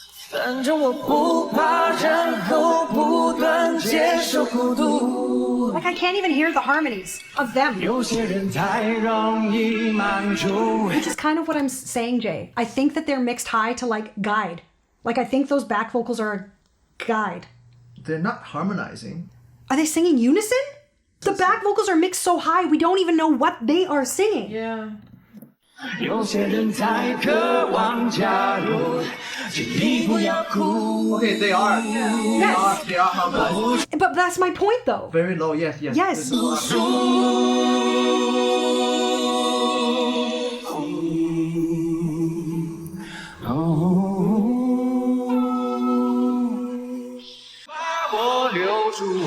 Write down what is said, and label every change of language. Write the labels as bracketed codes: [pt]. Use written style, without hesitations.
[zh] 反正我不怕，然后不断接受孤独。 [en] Like I can't even hear the harmonies of them. [zh] 有些人太容易满足。 [en] Which is kind of what I'm saying, Jay. I think that they're mixed high to like guide. Like I think those back vocals are a guide. They're not harmonizing. Are they singing unison? The back vocals are mixed so high we don't even know what they are singing. Yeah. [zh] 有些人太渴望加入，请你不要哭。 [en] Okay, they are. They are harmonizing. But that's my point though. Very low, yes. Yes. This is- [zh] 把我留住，